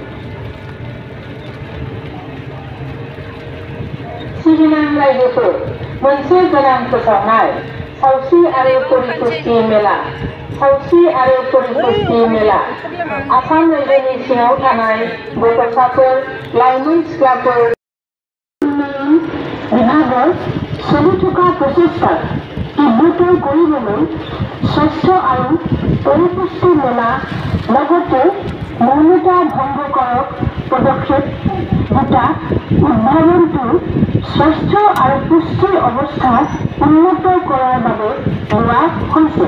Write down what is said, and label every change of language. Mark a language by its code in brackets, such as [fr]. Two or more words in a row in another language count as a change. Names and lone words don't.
[brx] Sri Lanka मोनसे गोनां फोसावनाय सावस्रि आरो परिपुष्टि मेला सावस्रि आरो परिपुष्टि मेला आसाम रायजोनि सिङाव थानाय गथ'साफोर लाइमोन सिख्लाफोर [as] বিভাগৰ চলি থকা প্ৰচেষ্টাত তীব্ৰতৰ কৰিবলৈ স্বাস্থ্য আৰু পৰিপুষ্টি মেলা লগতে মৌনতা ভংগ কৰক পদক্ষেপ দুটা উদ্ভাৱনটো স্বাস্থ্য আৰু পুষ্টিৰ অৱস্থা উন্নত কৰাৰ বাবে লোৱা হৈছে।